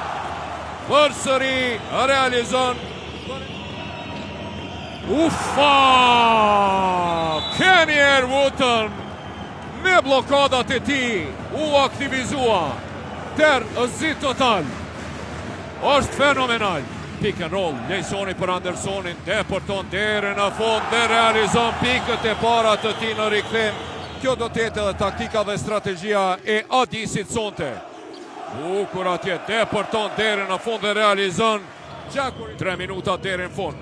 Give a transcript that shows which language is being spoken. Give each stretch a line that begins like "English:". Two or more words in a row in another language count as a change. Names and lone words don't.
Albanian: Përsëri realizon. Ufa! Kenyer Wooten me blokadat e tij u aktivizua. Zi total. Është fenomenal.
English: Pick and roll,
Albanian: Lejsoni për Andersonin, depërton deri në fund dhe realizon pikët e para të tij në rikthim. Kjo do të jetë edhe taktika dhe strategjia e Adisit sonte. Bukur atje, depërton deri në fund dhe realizon. 3 minuta deri në fund.